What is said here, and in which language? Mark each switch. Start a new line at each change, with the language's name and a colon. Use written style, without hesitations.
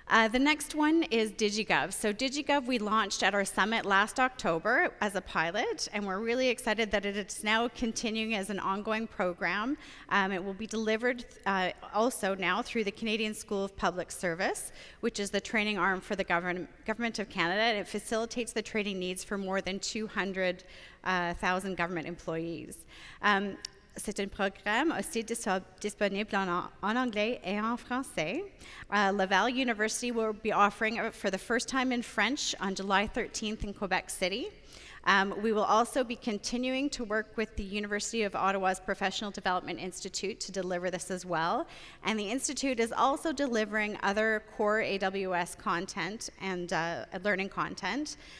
English: The next one is DigiGov. So DigiGov we launched at our summit last October as a pilot, and we're really excited that it is now continuing as an ongoing program. It will be delivered also now through the Canadian School of Public Service, which is the training arm for the Government of Canada, and it facilitates the training needs for more than 200,000 government employees.
French: C'est un programme aussi disponible en anglais et en français.
English: Laval University will be offering it for the first time in French on July 13th in Quebec City. We will also be continuing to work with the University of Ottawa's Professional Development Institute to deliver this as well. And the Institute is also delivering other core AWS content and learning content.